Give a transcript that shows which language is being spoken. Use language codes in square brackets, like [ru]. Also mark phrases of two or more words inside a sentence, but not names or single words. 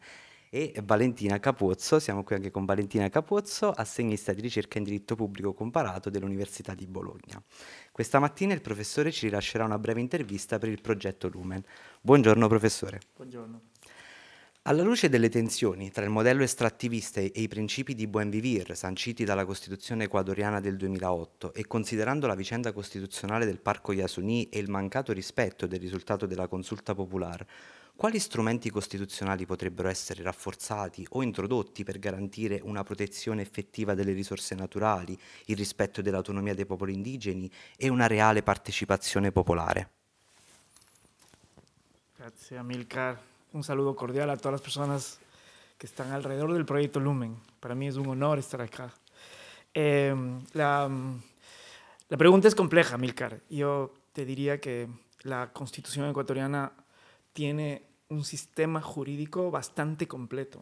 [it] E Valentina Capozzo, siamo qui anche con Valentina Capozzo, assegnista di ricerca in diritto pubblico comparato dell'Università di Bologna. Questa mattina il professore ci rilascerà una breve intervista per il progetto Lumen. Buongiorno professore. Buongiorno. Alla luce delle tensioni tra il modello estrattivista e i principi di [es] buen vivir [it] sanciti dalla Costituzione ecuadoriana del 2008 e considerando la vicenda costituzionale del Parco Yasuní e il mancato rispetto del risultato della consulta popolare, quali strumenti costituzionali potrebbero essere rafforzati o introdotti per garantire una protezione effettiva delle risorse naturali, il rispetto dell'autonomia dei popoli indigeni e una reale partecipazione popolare? [es] Gracias, Amilcar. Un saludo cordial a todas las personas que están alrededor del proyecto Lumen. Para mí es un honor estar acá. La pregunta es compleja, Amilcar. Yo te diría que la Constitución ecuatoriana tiene un sistema jurídico bastante completo.